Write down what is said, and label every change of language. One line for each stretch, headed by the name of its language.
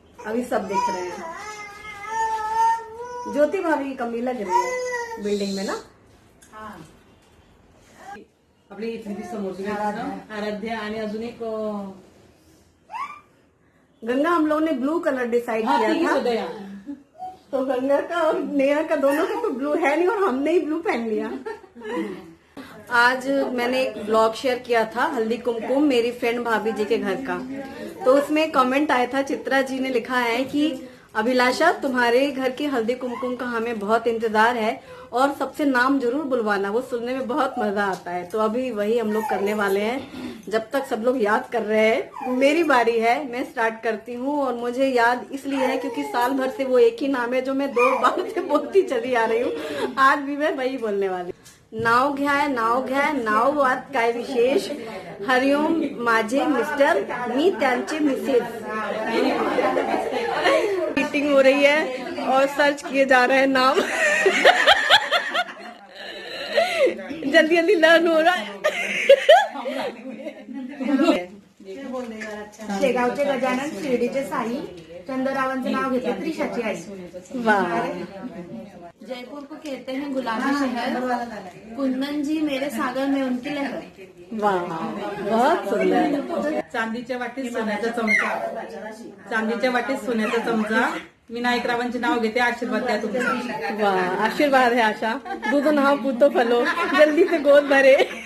Hindi: अभी सब देख रहे हैं। ज्योति भाभी की कमी लग रही है बिल्डिंग में ना।
Marathi: आपली इथली ती समोरची आराध्या आणि अजून एक
Hindi: गंगा हम लोगों ने ब्लू कलर डिसाइड किया था। तो गंगा का और नेहा का दोनों का तो ब्लू है नहीं और हमने ही ब्लू पहन लिया। आज मैंने एक ब्लॉग शेयर किया था हल्दी कुमकुम मेरी फ्रेंड भाभी जी के घर का। तो उसमें कमेंट आया था, चित्रा जी ने लिखा है कि अभिलाषा तुम्हारे घर की हल्दी कुमकुम का हमें बहुत इंतजार है और सबसे नाम जरूर बुलवाना, वो सुनने में बहुत मजा आता है। तो अभी वही हम लोग करने वाले हैं। जब तक सब लोग याद कर रहे हैं मेरी बारी है, मैं स्टार्ट करती हूँ। और मुझे याद इसलिए है क्योंकि साल भर से वो एक ही नाम है जो मैं 2 बार से बोलती चली आ रही हूँ। आज भी मैं वही बोलने वाली।
Marathi: नाव घ्या नाव वाद काय विशेष, हरिओम माझे मिस्टर, मी त्यांचे मिसेस।
Hindi: मीटिंग हो रही है और सर्च किए जा रहे हैं नाम। जल्दी जल्दी लर्न हो रहा है।
Marathi: शेगावचे गजानन, शिर्डीचे साई, चंद्ररावांचं नाव घेतलं त्रिशाची आई।
Hindi: वाह, जयपुर को कहते हैं गुलाबी शहर, कुंदन जी मेरे सागर में उनकी लहर। वाह, बहुत सुंदर।
Marathi: चांदीच्या वाटीत सोन्याचा चमचा, चांदीच्या वाटीत सोन्याचा चमचा, विनायक रावांचे नाव घेते, आशीर्वाद द्या तुमचा।
Hindi: वाह, आशीर्वाद है आशा। दूध नहाओ पूतो फलो, जल्दी से गोद भरे।